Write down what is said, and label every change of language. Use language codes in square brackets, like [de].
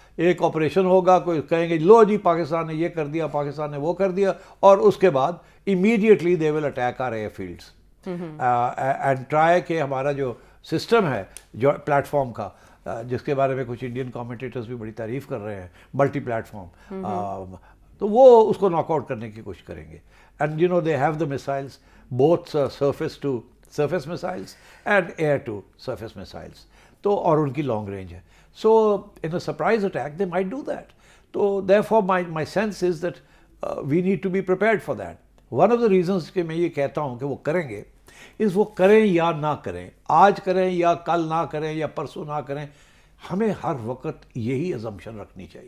[ur] ایک آپریشن ہوگا, کوئی کہیں گے لو جی پاکستان نے یہ کر دیا, پاکستان نے وہ کر دیا, اور اس کے بعد [en] immediately they will attack our airfields and try [ur] کہ ہمارا جو سسٹم ہے جو پلیٹ فارم کا, جس کے بارے میں کچھ انڈین کامنٹیٹرز بھی بڑی تعریف کر رہے ہیں, ملٹی پلیٹ فارم, تو وہ اس کو ناک آؤٹ کرنے کی کوشش کریں گے. [en] And you know they have the missiles both surface to surface missiles and air to surface missiles. [ur] تو اور ان کی لانگ رینج ہے. [en] So in a surprise attack they might do that. So therefore my sense is that we need to be prepared for that. One of the reasons [ur] کہ میں یہ کہتا ہوں کہ وہ کریں گے اس وہ کریں یا نہ کریں, آج کریں یا کل نہ کریں یا پرسوں نہ کریں, ہمیں ہر وقت یہی assumption رکھنی چاہیے.